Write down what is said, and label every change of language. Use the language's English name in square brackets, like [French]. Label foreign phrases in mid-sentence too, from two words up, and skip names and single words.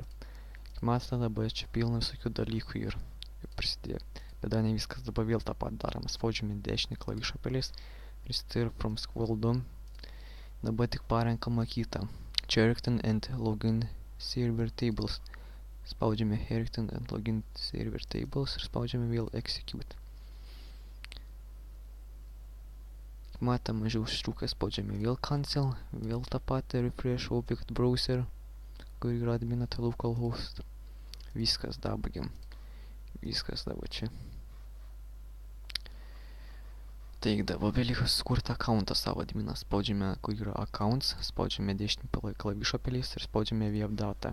[Lithuanian] Kaip matote, dabar čia pilna visokių dalykų ir prisidėjo. Bet dar ne viskas, dabar vėl tą pat darome, spaudžiame dešinį klavišą pelės, [English] restore from SQL dump. [Lithuanian] Dabar tik parenkama kita. [English] Character and login server tables. [Lithuanian] Spaudžiame [English] character and login server tables [Lithuanian] ir spaudžiame vėl execute. Matome, mažiau užtrukę, spaudžiame vėl cancel, vėl tą patį [English] refresh object browser, [Lithuanian] kur yra admin at localhost. Viskas dabagiam. Viskas dabar čia. Taigi dabar beliko sukurti accountą savo adminą. Spaudžiame, kur yra accounts, spaudžiame dešinį klavišą pelės ir spaudžiame [English] web data.